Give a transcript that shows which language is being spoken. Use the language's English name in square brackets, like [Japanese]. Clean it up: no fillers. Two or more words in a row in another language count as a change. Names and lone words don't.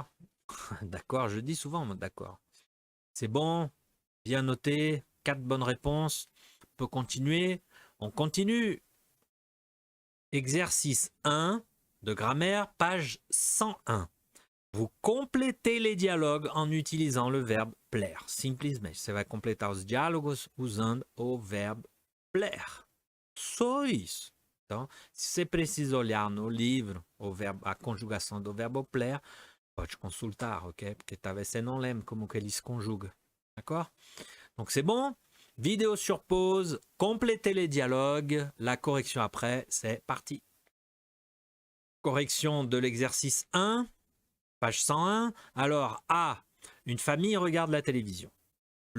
[French] D'accord, je dis souvent d'accord. C'est bon, bien noté, 4 bonnes réponses. On peut continuer. On continue. Exercice 1 de grammaire, page 101. Vous complétez les dialogues en utilisant le verbe plaire. [Portuguese] Simplesmente, você vai completar os diálogos usando o verbo plaire. Só isso. Então, se você precisa olhar no livro a conjugação do verbo plaire, pode consultar, ok? Porque talvez você não lembre como que ele se conjuga. [French] D'accord? Donc c'est bon. Vidéo sur pause. Complétez les dialogues. La correction après, c'est parti. Correction de l'exercice 1. Page 101. Alors, A. Une famille regarde la télévision.